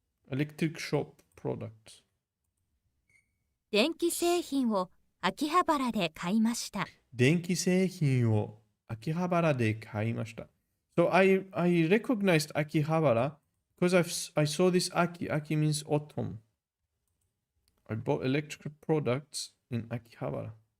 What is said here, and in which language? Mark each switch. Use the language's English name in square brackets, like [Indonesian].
[English] electric shop products [Japanese] 電気製品を秋葉原で買いました。電気製品を秋葉原で買いました。 [English] So I recognized Akihabara because I saw this Aki. Aki means autumn. I bought electrical products in Akihabara.